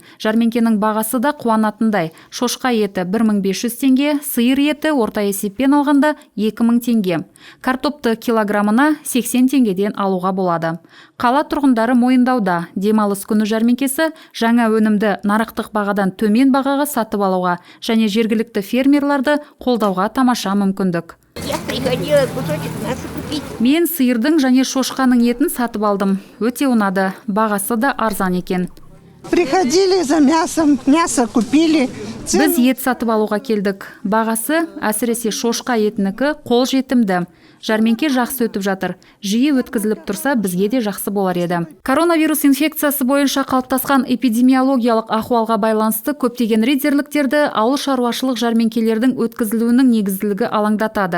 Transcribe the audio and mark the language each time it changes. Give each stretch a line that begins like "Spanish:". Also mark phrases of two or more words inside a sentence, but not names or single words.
Kazakh: Жәрмеңкенің бағасы да қуанатындай. Шошқа еті 1500 теңге, сиыр еті орта есеппен алғанда 2000 теңге. Картопты килограммына 80 теңгеден алуға болады. Қала тұрғындары мойындауда. Демалыс күні жәрмеңкесі жаңа өнімді нарықтық бағадан төмен бағаға сатып алуға және жергілікті фермерларды қолдауға тамаша мүмкіндік.
Russian: Я приходила кусочек мяса купить.
Kazakh: Мен сиырдың және шошқаның етін сатып алдым. Өте ұнады, бағасы да арзан екен.
Russian: Приходили за мясом, мясо купили.
Kazakh: Біз ет сатып алуға келдік. Бағасы әсіресе шошқа етінікі қол жетімді. Жәрмеңке жақсы өтіп жатыр. Жиі өткізіліп тұрса, бізге де жақсы болар еді. Коронавирус инфекциясы бойынша қалыптасқан эпидемиологиялық ахуалға байланысты көптеген ридзерліктерді ауыл шаруашылық жәрмеңкелердің өткізілуінің негізділігі алаңдатады.